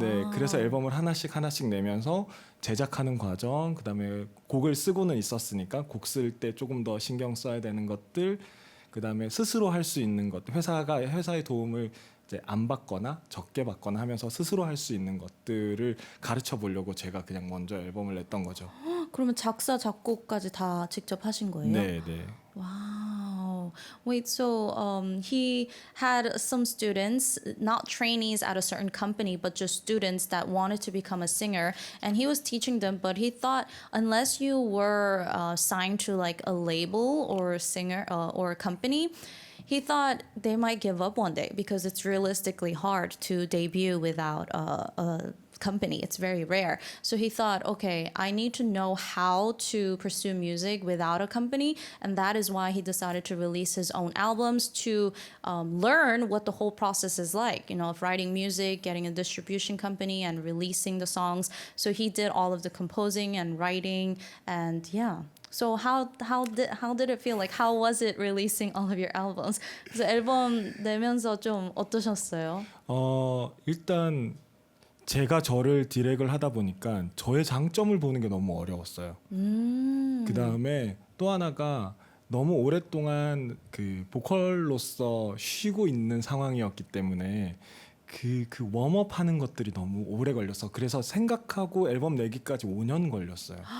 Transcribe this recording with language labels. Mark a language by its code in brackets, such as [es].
[ko] 네, 그래서 앨범을 하나씩 내면서 제작하는 과정, 그다음에 곡을 쓰고는 있었으니까 곡 쓸 때 조금 더 신경 써야 되는 것들, 그다음에 스스로 할 수 있는 것, 회사의 도움을 이제 안 받거나 적게 받거나 하면서 스스로 할 수 있는 것들을 가르쳐 보려고 제가 그냥 먼저 앨범을 냈던 거죠. 그러면 작사 작곡까지 다 직접 하신 거예요? 네, 네. [en] Wow. Wait, so he had some students, not trainees at a certain company, but just students that wanted to become a singer. And he was teaching them, but he thought unless you were signed to like a label or a singer or a company, he thought they might give up one day because it's realistically hard to debut without a company. It's very rare. So he thought, okay, I need to know how to pursue music without a company. And that is why he decided to release his own albums to learn what the whole process is like, you know, of writing music, getting a distribution company and releasing the songs. So he did all of the composing and writing and yeah. So how did it feel? Like how was it releasing all of your albums? [ko] 그래서 앨범 내면서 좀 어떠셨어요? 일단 제가 저를 디렉을 하다 보니까 저의 장점을 보는 게 너무 어려웠어요. 그 다음에 또 하나가 너무 오랫동안 그 보컬로서 쉬고 있는 상황이었기 때문에 그 웜업 하는 것들이 너무 오래 걸려서 그래서 생각하고 앨범 내기까지 5년 걸렸어요.